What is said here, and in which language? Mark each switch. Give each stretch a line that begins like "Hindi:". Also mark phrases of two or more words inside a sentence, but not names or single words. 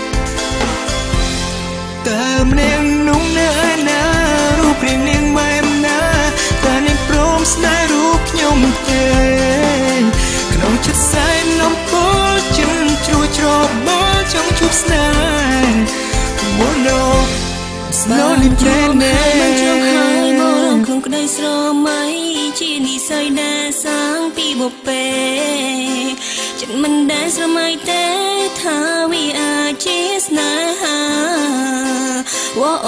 Khmer: តើម្នាក់នោះនៅឯណារូបរាងនាងបែបណាតើនាងព្រមស្នេហ៍រូបខ្ញុំទេក្នុងចិត្តសែនអំពើចិនជ្រួចច្របល់ចង់ជួបស្នេហ៍
English: Oh no slowly planet
Khmer: មិនចង់ហើយមករងក្នុងក្តីស្រមៃជានិស័យដែលសាងពីបុព្វេចិត្តមិនដែលស្រមៃទេថាវាអាចជាស្នេហា Oh